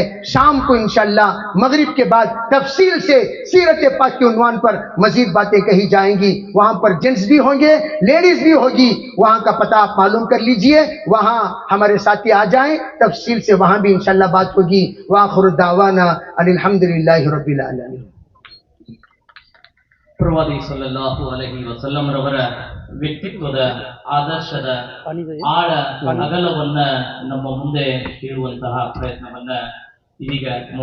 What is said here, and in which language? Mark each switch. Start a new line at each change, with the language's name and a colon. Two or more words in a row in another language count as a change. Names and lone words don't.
Urdu: شام کو
Arabic: انشاءاللہ
Urdu: مغرب کے بعد تفصیل سے سیرت پاک کے عنوان پر مزید باتیں کہی جائیں گی. وہاں پر جنٹس بھی ہوں گے، لیڈیز بھی ہوگی. وہاں کا پتہ آپ معلوم کر لیجئے، وہاں ہمارے ساتھی آ جائیں، تفصیل سے وہاں بھی
Arabic: انشاءاللہ
Urdu: بات ہوگی.
Arabic: وآخر دعوانا ان الحمدللہ رب العالمین.
Kannada: ಪ್ರವಾದಿ
Arabic: صلى الله عليه وسلم
Kannada: ರವರ ವ್ಯಕ್ತಿತ್ವದ ಆದರ್ಶದ ಆಳ ಅಗಲವನ್ನ ನಮ್ಮ ಮುಂದೆ ಇಡುವಂತಹ ಪ್ರಯತ್ನವನ್ನ ಇದೀಗ